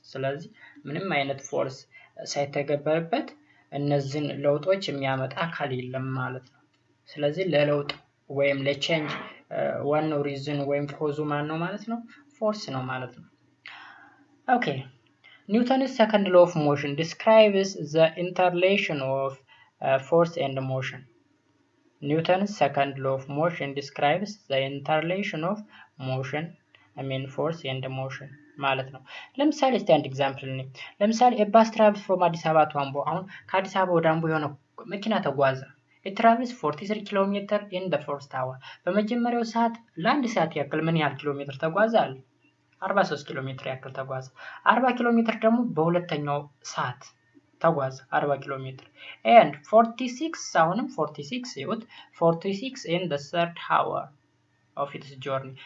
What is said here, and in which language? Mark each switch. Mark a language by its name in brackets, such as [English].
[Amharic] ስለዚህ ምንም አይነት ፎርስ ሳይተገበርበት እነዚህን ለውጦች የሚያመጣ አካል የለም ማለት ነው። ስለዚህ ለለውጥ ወይም ለቼንጅ ዋናው ሪዝን ወይም ኮዙ ማን ነው ማለት ነው ፎርስ ነው ማለት ነው። [English] okay, Newton's second law of motion describes the interrelation of force and motion. Newton's second law of motion describes the interrelation of motion, force and motion [Amharic] ማለት ነው። ለምሳሌ እስቲ አንድ ኤግዛምፕል ነው። ለምሳሌ [English] a bus travels from አዲስ አበባ to አምቦ። [Amharic] አሁን ከአዲስ አበባ ወደ አምቦ የሆነ መኪና ተጓዘ። [English] it travels 43 ኪሎሜትር in the first hour. [Amharic] በመጀመሪያው ሰዓት ለአንድ ሰዓት ያክል ምን ያህል ኪሎሜትር ተጓዘ አለ? 43 ኪሎሜትር ያክል ተጓዘ። 40 ኪሎሜትር ደግሞ በሁለተኛው ሰዓት ተጓዘ 40 ኪሎሜትር and 46 አሁንም 46 ይሁት 46 in the third hour of its journey.